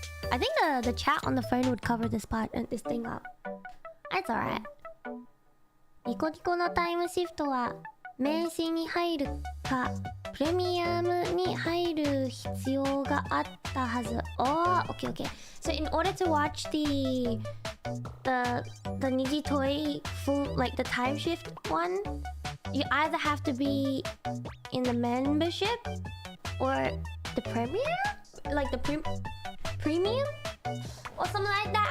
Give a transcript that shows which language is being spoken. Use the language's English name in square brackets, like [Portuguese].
[English] I think the chat on the phone would cover this part and this thing up. That's alright. [Japanese] ニコニコのタイムシフトは名刺に入るかプレミアムに入る必要があったはず。 [English] Oh, okay, okay. So in order to watch the Nijitoy full, like the time shift one, you either have to be in the membership or the premium, like the premium or something like that.